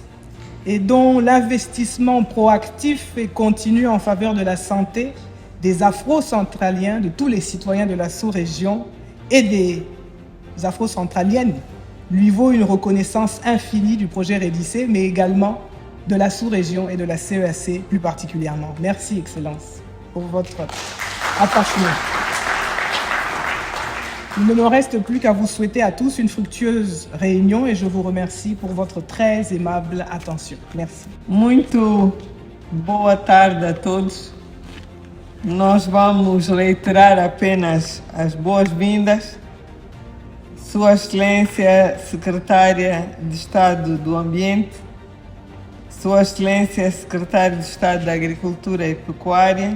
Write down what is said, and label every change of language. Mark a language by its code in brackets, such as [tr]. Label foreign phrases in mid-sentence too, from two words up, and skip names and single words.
[fr] et dont l'investissement proactif et continu en faveur de la santé des Afro-Centraliens, de tous les citoyens de la sous-région et des Afro-Centraliennes lui vaut une reconnaissance infinie du projet Rédissé, mais également de la sous-région et de la CEAC plus particulièrement. Merci, Excellence, pour votre attachement. Il ne me reste plus qu'à vous souhaiter à tous une fructueuse réunion et je vous remercie pour votre très aimable attention. Merci. [pt] Muito boa tarde a todos. Nós vamos reiterar apenas as boas-vindas. Sua Excelência Secretária de Estado do Ambiente, Sua Excelência Secretário de Estado da Agricultura e Pecuária,